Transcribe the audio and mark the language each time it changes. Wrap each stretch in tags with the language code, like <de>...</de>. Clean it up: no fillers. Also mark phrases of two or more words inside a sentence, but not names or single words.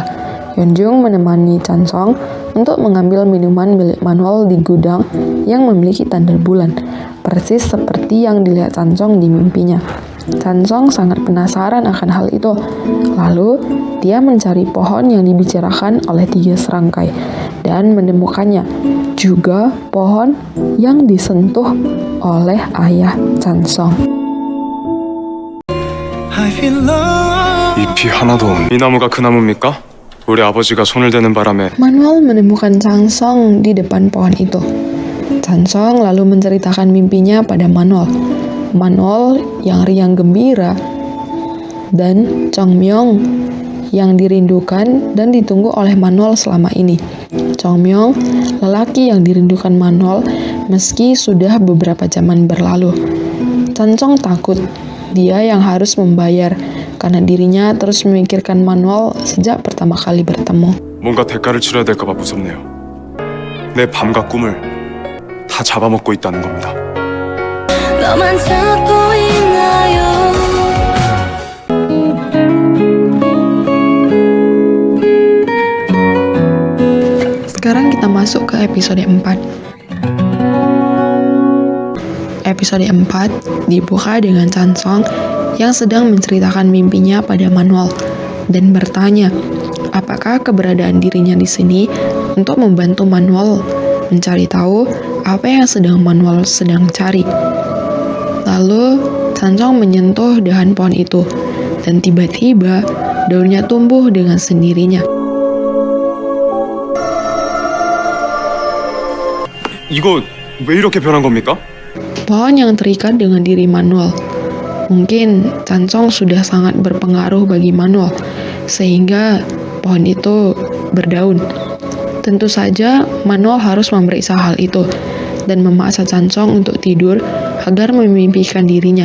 <id>Yeonjung menemani Chansong untuk mengambil minuman milik Manuel di gudang yang memiliki tanda bulan, persis seperti yang dilihat Chansong di mimpinya. Chansong sangat penasaran akan hal itu. Lalu, dia mencari pohon yang dibicarakan oleh 3 serangkai dan menemukannya. Juga pohon yang disentuh oleh ayah Chansong.</id> <ko>잎이 하나도 없네. 이 나무가 그 나무입니까? 우리 아버지가 손을 대는 바람에</ko> <id>Manuel menemukan Chansong di depan pohon itu. Chansong lalu menceritakan mimpinya pada Manuel. Manuel yang riang gembira dan Chongmyong yang dirindukan dan ditunggu oleh Manuel selama ini. Chongmyong, lelaki yang dirindukan Manuel meski sudah beberapa zaman berlalu. Chansong takut dia yang harus membayar karena dirinya terus memikirkan Manuel sejak pertama kali bertemu.</id> <ko>뭔가 대가를 치러야 될까봐 무섭네요. 내 밤과 꿈을 다 잡아먹고 있다는 겁니다. 너만 찾고 있나요?</ko> <id>Sekarang kita masuk ke episode 4. Episode 4 dibuka dengan Chansong yang sedang menceritakan mimpinya pada Manuel dan bertanya apakah keberadaan dirinya di sini untuk membantu Manuel mencari tahu apa yang Manuel sedang cari. Lalu Chansong menyentuh dahan pohon itu dan tiba-tiba daunnya tumbuh dengan sendirinya.</id> <ko>이거 왜 이렇게 변한 겁니까?</ko> <id>Pohon yang terikat dengan diri Manuel. Mungkin Chansong sudah sangat berpengaruh bagi Manuel, sehingga pohon itu berdaun. Tentu saja Manuel harus memeriksa hal itu dan memaksa Chansong untuk tidur agar memimpikan dirinya.</id>